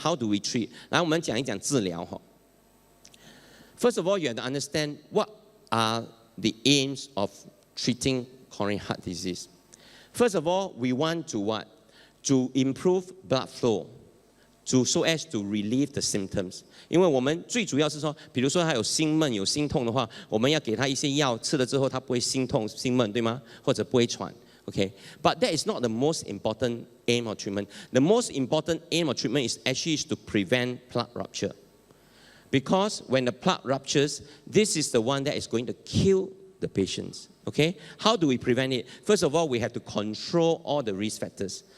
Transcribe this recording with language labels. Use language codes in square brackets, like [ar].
[en] How do we treat? [zh] 来，我们讲一讲治疗。 [en] First of all, you have to understand what are the aims of treating coronary heart disease. First of all, we want to what? To improve blood flow, so as to relieve the symptoms. [zh] 因为我们最主要是说，比如说他有心闷、有心痛的话，我们要给他一些药，吃了之后他不会心痛、心闷，对吗？或者不会喘。 [en] Okay, but that is not the most important aim of treatment. The most important aim of treatment is actually to prevent plaque rupture. Because when the plaque ruptures, this is the one that is going to kill the patients. Okay, how do we prevent it? First of all, we have to control all the risk factors.